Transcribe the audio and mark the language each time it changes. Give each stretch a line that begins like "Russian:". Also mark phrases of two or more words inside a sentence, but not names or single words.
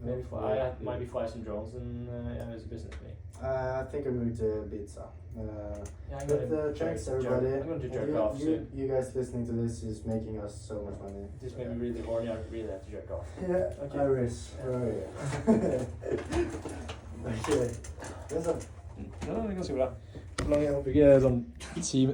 English: Maybe maybe fly some drones and it's a business for me. I think I'm going to Ibiza. Yeah, I'm But gonna thanks jerk- everybody. I'm going to jerk you, off you, soon. you guys listening to this is making us so much money. This made me really horny. I really have to jerk off. Yeah, Okay. Iris. Right.
Norwegian: Okay. Det er sånn. Ja, det er ganske bra. Hvor lang er det? Sånn 10